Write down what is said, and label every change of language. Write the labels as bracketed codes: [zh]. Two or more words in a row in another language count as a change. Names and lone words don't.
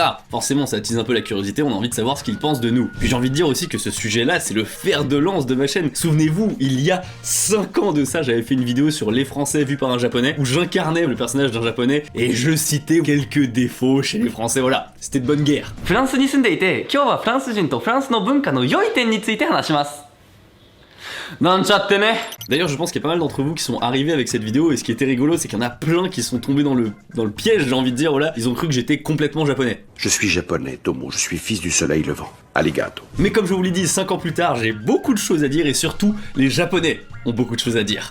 [fr] Forcément, ça attise un peu la curiosité, on a envie de savoir ce qu'ils pensent de nous. Puis j'ai envie de dire aussi que ce sujet-là, c'est le fer de lance de ma chaîne. Souvenez-vous, il y a 5 ans de ça, j'avais fait une vidéo sur les Français vus par un Japonais, où j'incarnais le personnage d'un Japonais, et je citais quelques défauts chez les Français, voilà. C'était de bonne guerre. [ja] フランスに住んでいて、今日はフランス人とフランスの文化の良い点について話します。なんちゃってね。 [fr] D'ailleurs, je pense qu'il y a pas mal d'entre vous qui sont arrivés avec cette vidéo, et ce qui était rigolo, c'est qu'il y en a plein qui sont tombés dans le piège, j'ai envie de dire, voilà. Ils ont cru que j'étais complètement japonais. Je suis japonais, Tomo, je suis fils du soleil levant. Arigato. Mais comme je vous l'ai dit 5 ans plus tard, j'ai beaucoup de choses à dire, et surtout, les Japonais ont beaucoup de choses à dire.